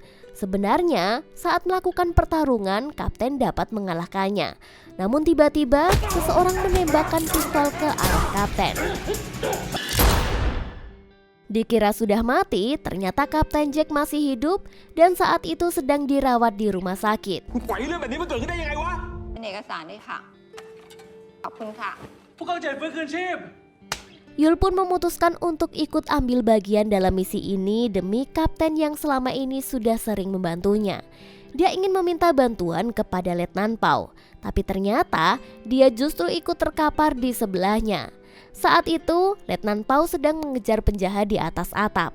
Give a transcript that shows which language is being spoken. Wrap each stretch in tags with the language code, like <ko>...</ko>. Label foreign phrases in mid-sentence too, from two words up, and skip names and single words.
<id>Sebenarnya saat melakukan pertarungan Kapten dapat mengalahkannya. Namun tiba-tiba seseorang menembakkan pistol ke arah Kapten. Dikira sudah mati, ternyata Kapten Jack masih hidup dan saat itu sedang dirawat di rumah sakit.</id> <th>ปล่อยให้เรื่องแบบนี้มันเกิดขึ้นได้ยังไงวะ เป็นเอกสารด้วยค่ะ ขอบคุณค่ะ พวกเขาจะฟื้นคืนชีพ</th> <id>Yul pun memutuskan untuk ikut ambil bagian dalam misi ini demi Kapten yang selama ini sudah sering membantunya. Dia ingin meminta bantuan kepada Letnan Pau, tapi ternyata dia justru ikut terkapar di sebelahnya. Saat itu, Letnan Pau sedang mengejar penjahat di atas atap.</id>